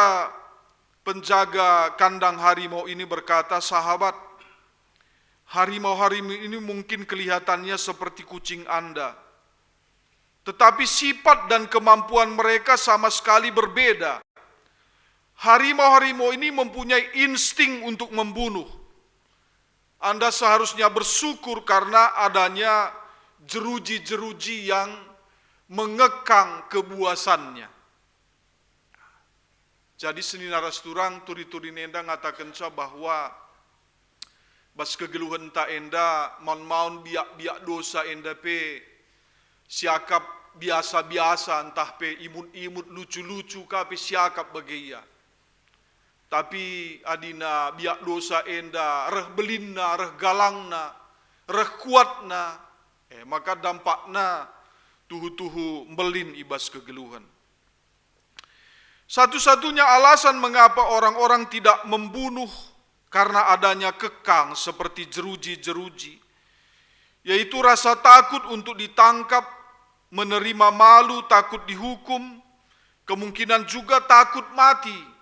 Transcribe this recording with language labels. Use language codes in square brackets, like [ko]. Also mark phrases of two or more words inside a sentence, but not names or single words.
[id] Maka penjaga kandang harimau ini berkata, "Sahabat, harimau-harimau ini mungkin kelihatannya seperti kucing Anda, tetapi sifat dan kemampuan mereka sama sekali berbeda. Harimau-harimau ini mempunyai insting untuk membunuh. Anda seharusnya bersyukur karena adanya jeruji-jeruji yang mengekang kebuasannya." [btx] Jadi seni naras turang turi-turi nenda ngatakan bahwa bas kegeluhan ta enda maun biak dosa enda pe siakap biasa-biasa entah pe [id] imut-imut lucu-lucu [btx] ka pe siakap bagaya. Tapi adina biak dosa enda reh belinna, reh galangna, reh kuatna, maka dampakna tuhu-tuhu belin ibas kegeluhan. [id] Satu-satunya alasan mengapa orang-orang tidak membunuh karena adanya kekang seperti jeruji-jeruji, yaitu rasa takut untuk ditangkap, menerima malu, takut dihukum, kemungkinan juga takut mati.